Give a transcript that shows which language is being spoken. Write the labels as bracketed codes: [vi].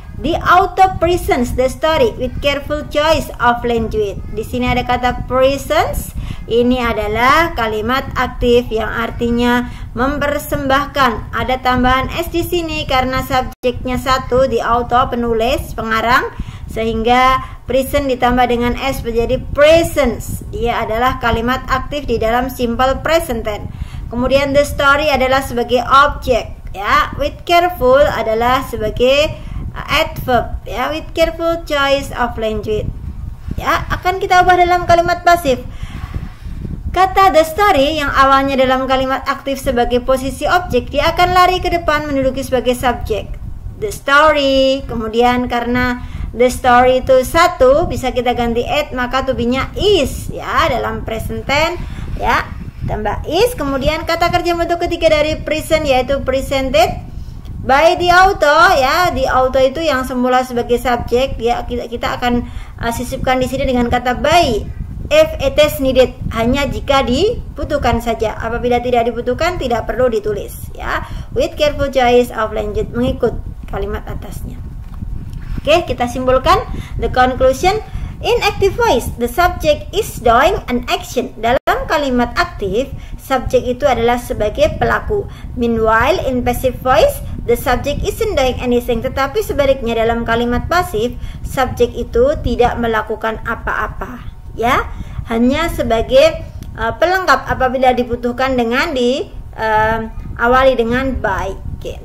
[en] The author presents the story with careful choice of language. [id] Di sini ada kata presents. Ini adalah kalimat aktif yang artinya mempersembahkan. Ada tambahan s di sini karena subjeknya satu, the author, penulis, pengarang, sehingga present ditambah dengan s menjadi presents. Ia adalah kalimat aktif di dalam simple present tense. Kemudian the story adalah sebagai objek, ya. With careful adalah sebagai adverb, ya. [en] With careful choice of language. [id] Ya, akan kita ubah dalam kalimat pasif. Kata the story yang awalnya dalam kalimat aktif sebagai posisi objek, dia akan lari ke depan menduduki sebagai subjek. The story, kemudian karena the story itu satu, bisa kita ganti at, maka to be-nya is, ya, dalam present tense, ya, tambah is. Kemudian kata kerja bentuk ketiga dari present yaitu [en] presented by the author, [id] ya. The author itu yang semula sebagai subjek, ya, kita akan sisipkan di sini dengan kata by. [en] If it is needed, [id] hanya jika dibutuhkan saja. Apabila tidak dibutuhkan, tidak perlu ditulis, ya. [en] With careful choice of language, [id] mengikut kalimat atasnya. Oke, kita simpulkan the conclusion. [en] In active voice, the subject is doing an action. [id] Dalam kalimat aktif, subjek itu adalah sebagai pelaku. [en] Meanwhile, in passive voice, the subject isn't doing anything. [id] Tetapi sebaliknya dalam kalimat pasif, subjek itu tidak melakukan apa-apa, ya, hanya sebagai pelengkap apabila dibutuhkan dengan diawali dengan by. Okay.